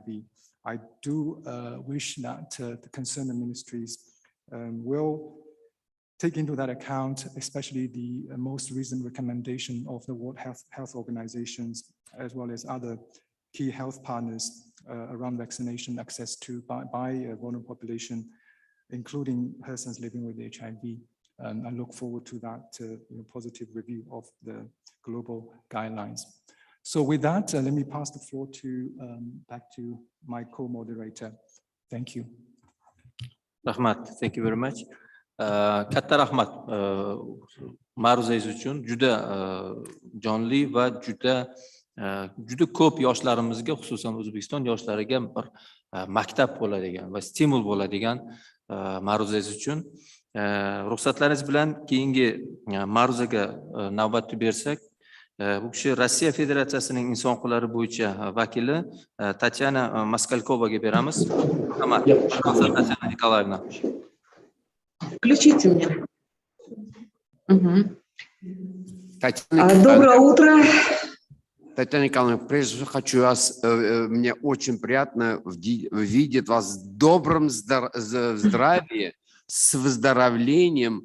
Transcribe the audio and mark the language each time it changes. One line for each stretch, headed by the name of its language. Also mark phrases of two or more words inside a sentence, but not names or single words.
English: I do wish that the concerned ministries will take into that account, especially the most recent recommendation of the World Health Organizations, as well as other key health partners around vaccination access to by a vulnerable population, including persons living with HIV. I look forward to that positive review of the global guidelines. So with that, let me pass the floor back to my co-moderator. Thank you. Rahmat, thank you very much.
Uzbek: Katta rahmat ma'ruzangiz uchun, juda jonli va juda ko'p yoshlarimizga, xususan O'zbekiston yoshlariga bir maktab bo'ladigan va stimul bo'ladigan ma'ruzangiz uchun. Ruxsatlaringiz bilan keyingi ma'ruzaga navbatni bersak, bu kishi Rossiya Federatsiyasining inson huquqlari bo'yicha vakili Tatyana Maskalkovaga beramiz. Tatyana Nikolaevna.
Russian: Включите мне. Доброе утро. Татьяна Николаевна, прежде всего хочу вас, мне очень приятно видеть вас в добром здравии, с выздоровлением.